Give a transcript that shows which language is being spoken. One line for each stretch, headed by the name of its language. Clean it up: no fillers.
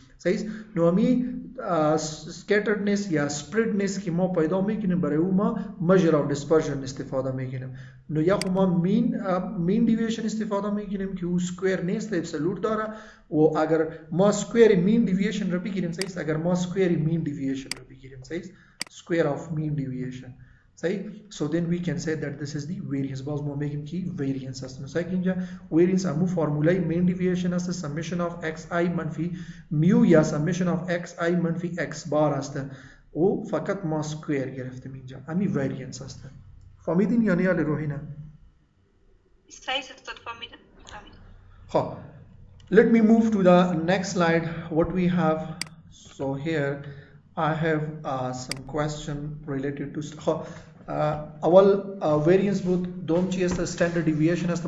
Persian: صحیح است؟ نو همی scatteredness یا spreadness که ما پیدا میکنیم برای او ما measure of dispersion استفاده میکنیم. نو یا خب ما mean deviation استفاده میکنیم که او square نیست absolute داره و اگر ما square mean deviation را بگیریم صحیح است؟ اگر ما square mean deviation را بگیریم صحیح است؟ square of mean deviation صحیح.
English: so then we can say that this is the variance.
Persian: باز ما میگیم که variance است. نو صحیح اینجا variance همون فرمولای mean deviation است summation of xi منفی میو یا summation of xi منفی x بار است و فقط ما سکوئر گرفتیم اینجا همین variance است. فهمیدین یا نه روحینا؟ صحیح است فهمیدم.
English: خب let me move to the next slide. What we have, so here I have some question related to اول variance
Persian: بود دوم چی است؟
English: standard deviation است.